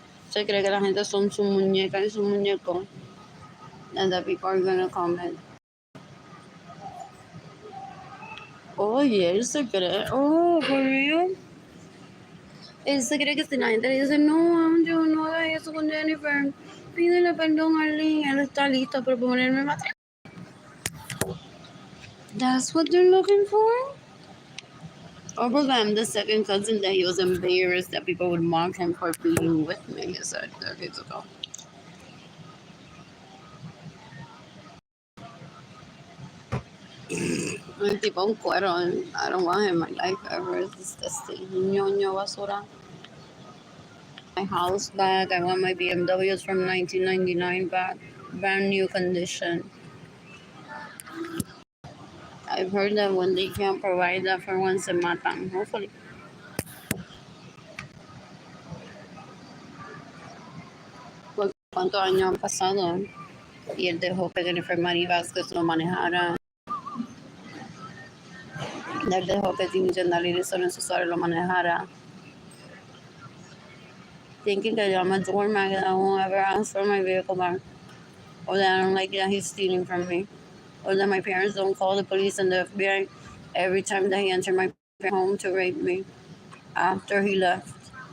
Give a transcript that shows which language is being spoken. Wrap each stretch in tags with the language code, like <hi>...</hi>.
<es>Se cree que la gente son su muñeca y su muñeco.</es> <en>And that people are gonna comment.</en> <es>Oye, él se cree.</es> <en>Oh, for real.</en> <es>Él se cree que si la gente le dice, no, yo no haga eso con Jennifer, pídele perdón a Arlene, él está listo para ponerme matrimonio.</es> <en>That's what they're looking for? Or because I'm the second cousin that he was embarrassed that people would mock him for being with me. He said decades ago.</en> <es>El tipo un cuero.</es> <en>I don't want him in my life ever. It's disgusting.</en> <es>Ñoño basura.</es> <en>My house back. I want my BMWs from 1999 back. Brand new condition. I've heard that when they can't provide that for one,</en> <es>se matan.</es> <en>Hopefully.</en> <es>Porque cuántos años han pasado y él dejó que Jennifer Mari Vázquez lo manejara. Él dejó que Jimmy Jandalini Suárez lo manejara.</es> <en>Thinking that I'm a doormat that I won't ever ask for my vehicle back. Or that I don't like that he's stealing from me. Or that my parents don't call the police and the FBI every time that he entered my home to rape me after he left.</en>